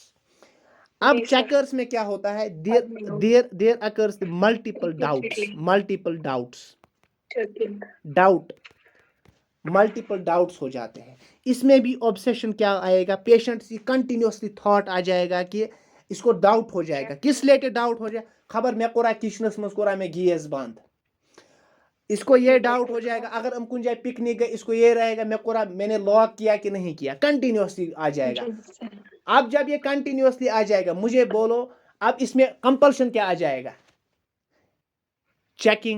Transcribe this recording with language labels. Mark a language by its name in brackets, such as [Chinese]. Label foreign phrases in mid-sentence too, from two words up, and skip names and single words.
[Hindi] अब चेकर्स में क्या होता है, [English] there occurs multiple doubts [Hindi] हो जाते हैं। इसमें भी ऑब्सेशन क्या आएगा, पेशेंट से कंटिन्यूअसली थॉट आ जाएगा कि इसको डाउट हो जाएगा। किस रिलेटेड डाउट हो जाए, [Kashmiri] खबर मे कोरा किचनस मज कोरा मे गैस बंद, [Hindi] इसको ये डाउट हो जाएगा। अगर हम कुछ जाए पिकनिक गए, इसको ये रहेगा मैंने लॉक किया कि नहीं किया, कंटिन्यूअसली आ जाएगा। अब जब ये कंटिन्यूअसली आ जाएगा, मुझे बोलो अब इसमें कंपल्शन क्या आ जाएगा, चेकिंग।